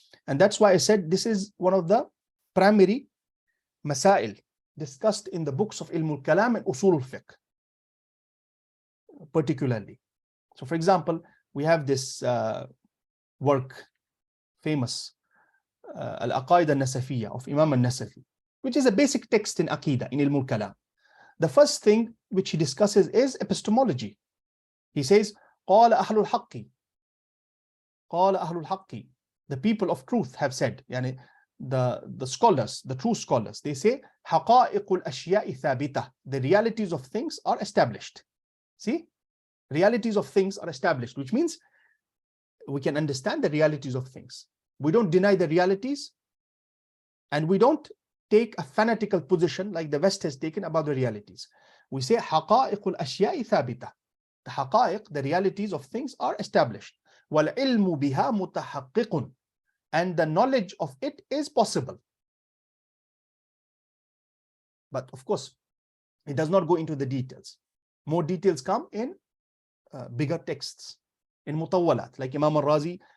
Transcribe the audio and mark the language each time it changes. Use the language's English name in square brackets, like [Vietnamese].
[English] And that's why I said this is one of the primary masail discussed in the books of Ilm al-Kalam and Usul al-Fiqh particularly. So for example, we have this work, famous Al-Aqaid al-Nasafiyya of Imam al-Nasafi, which is a basic text in Aqidah, in Ilm al-Kalam. The first thing which he discusses is epistemology. He says, [Arabic] قال أهل الحق. قال أهل الحق. [English] The people of truth have said, yani the scholars, the true scholars, they say, [Arabic] حقائق الأشياء ثابتة. [English] The realities of things are established. See? Realities of things are established, which means we can understand the realities of things. We don't deny the realities, and we don't take a fanatical position like the West has taken about the realities. We say [Arabic] حقائق الأشياء ثابتة. [English] The حقائق, the realities of things are established. [Arabic] وَالْعِلْمُ بِهَا مُتَحَقِّقٌ. [English] And the knowledge of it is possible. But of course, it does not go into the details. More details come in bigger texts, in mutawwalat, like Imam al-Razi.